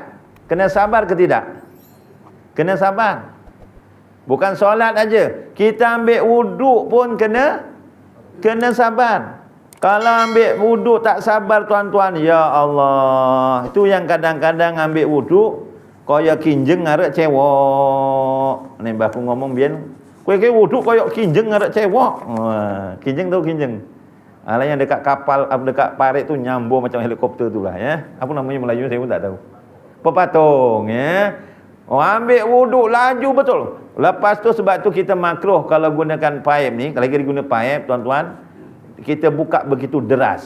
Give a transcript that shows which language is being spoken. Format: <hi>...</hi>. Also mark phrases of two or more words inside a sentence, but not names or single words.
<ms>Kena sabar ke tidak? Kena sabar. Bukan solat aja. Kita ambil wuduk pun kena sabar. Kalau ambil wuduk tak sabar tuan-tuan, ya Allah. Itu yang kadang-kadang ambil wuduk</ms> <jv>koyak kinjeng ngarek cewek. Ni baku ngomong bian, kowe wuduk koyak kinjeng ngarek cewek.</jv> <ms>Kinjeng tahu kinjeng. Alah yang dekat kapal, dekat parit tu nyambung macam helikopter tu lah, ya. Apa namanya Melayu saya pun tak tahu. Pepatung, ya. Oh, ambil wuduk laju betul. Lepas tu sebab tu kita makruh kalau gunakan paip ni, kalau kita guna paip tuan-tuan, kita buka begitu deras.</ms>